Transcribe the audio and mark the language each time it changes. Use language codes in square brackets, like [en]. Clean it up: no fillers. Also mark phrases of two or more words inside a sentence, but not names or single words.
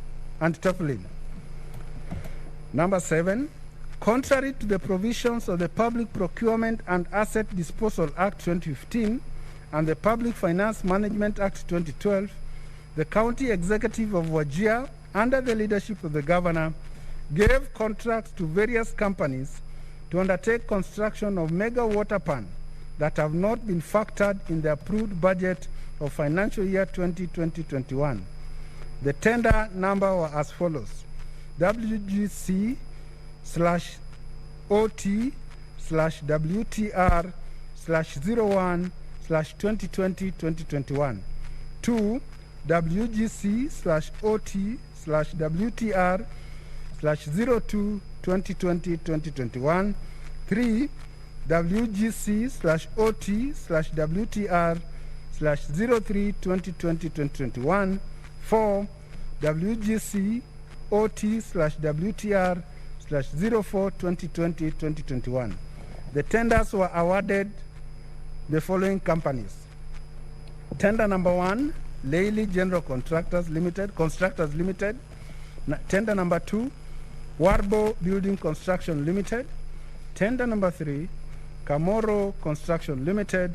[en] Number 7, contrary to the provisions of the Public Procurement and Asset Disposal Act 2015 and the Public Finance Management Act 2012, the County Executive of Wajir, under the leadership of the Governor, gave contracts to various companies to undertake construction of mega water pan that have not been factored in the approved budget of financial year 2020-21. The tender number were as follows: WGC/OT/WTR/01/2020-2021. 2. WGC/OT/WTR/02/2020-2021. 3. WGC/OT/WTR/03/2020-2021. 4. WGC/OT/WTR/04/2020-2021. The tenders were awarded the following companies. Tender number 1, Leili General Constructors Limited. Tender number 2, Warbo Building Construction Limited. Tender number 3, Kamoro Construction Limited.